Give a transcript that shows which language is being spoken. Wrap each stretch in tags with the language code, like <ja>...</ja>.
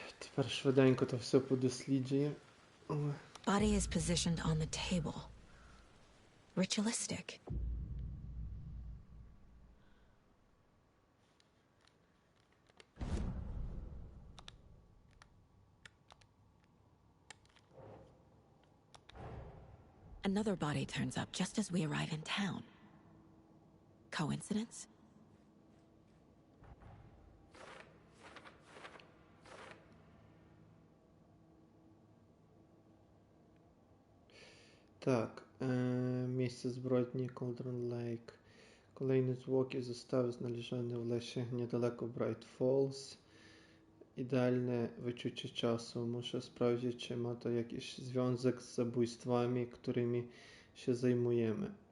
<uk>Тепер швиденько то все подосліджує.</uk> <en>Body is positioned on the table. Ritualistic. Another body turns up just as we arrive in town. Coincidence?</en> <uk>Так, місце збройні Cauldron Lake.</uk> <pl>Kolejny zwłoki zostały znalezione w lesie niedaleko Bright Falls. Idealne wyczucie czasu. Muszę sprawdzić, czy ma to jakiś związek z zabójstwami, którymi się zajmujemy.</pl>